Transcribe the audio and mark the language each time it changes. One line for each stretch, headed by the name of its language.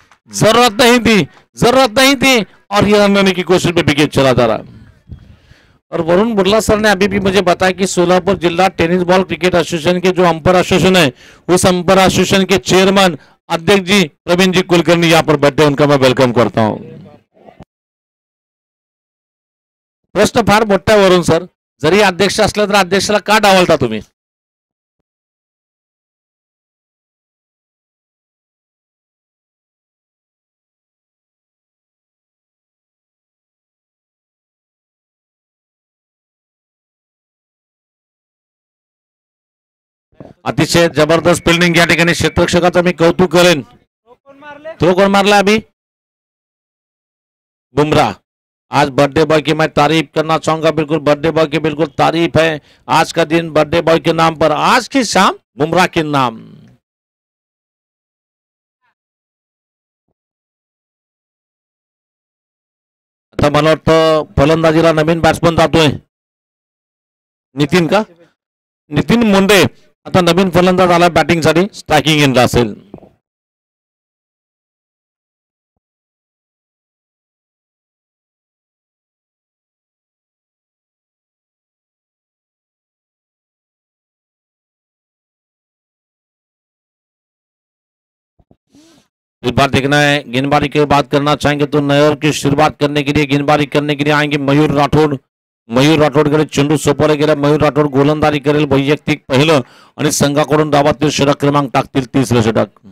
Hindi: जरूरत नहीं थी, जरूरत नहीं थी और ये रन लेने की कोशिश में विकेट चला जा रहा. और वरुण बुर्ला सर ने अभी भी मुझे बताया कि सोलापुर जिला टेनिस बॉल क्रिकेट एसोसिएशन के जो अंपायर एसोसिएशन है उस अंपायर एसोसिएशन के चेयरमैन अध्यक्ष जी प्रवीण जी कुलकर्णी यहाँ पर बैठे, उनका मैं वेलकम करता हूँ.
Marathi: प्रश्न फार मोठा आहे वरुण सर. जरी अध्यक्ष असला तर अध्यक्षाला का डावलता तुम्ही? अतिशय जबरदस्त फिल्डिंग या ठिकाणी क्षेत्ररक्षकाचं मी कौतुक करेन. थ्रो कोण मारला अभी? बुमराह.
Hindi: आज बर्थडे बॉय की मैं तारीफ करना चाहूंगा. बिल्कुल बर्थडे बॉय की बिल्कुल तारीफ है. आज का दिन बर्थडे बॉय के नाम पर, आज की शाम बुमराह के नाम.
Marathi: आता मला वाटतं फलंदाजीला नवीन बॅट्समन जातोय. नितीन का? नितीन मुंडे आता नवीन फलंदाज आला बॅटिंगसाठी. स्ट्रायकिंग एंडला असेल.
Hindi: इस बार देखना है. गेंदबाजी की बात करना चाहेंगे तो नयर की शुरुआत करने के लिए, गेंदबाजी करने के लिए आएंगे मयूर राठोड.
Marathi: मयूर राठोडकडे चेंडू सोपवला गेला. मयूर राठोड गोलंदाजी करेल. वैयक्तिक पहिलं आणि संघाकडून डावातील षटक क्रमांक टाकतील, तिसरं षटक.